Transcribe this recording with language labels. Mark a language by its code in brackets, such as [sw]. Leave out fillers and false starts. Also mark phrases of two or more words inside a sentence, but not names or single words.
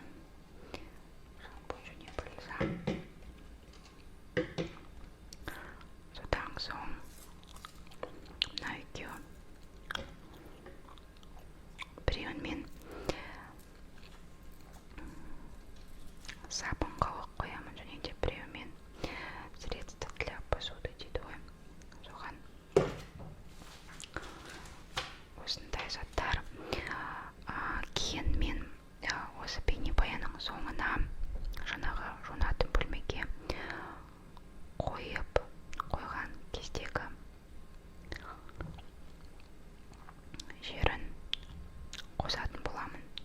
[kk] Шампунь және бальзам. Содан соң мына екеуі. Біреуін мен сабынға қоямын, және де біреуімен [ru] средство для посуды [kk] дейді ғой. Соған осындай заттар. Кейін мен осы бейнебаянның соңына жаңағы жуынатын бөлмеге қойған кездегі жерін қосатын боламын.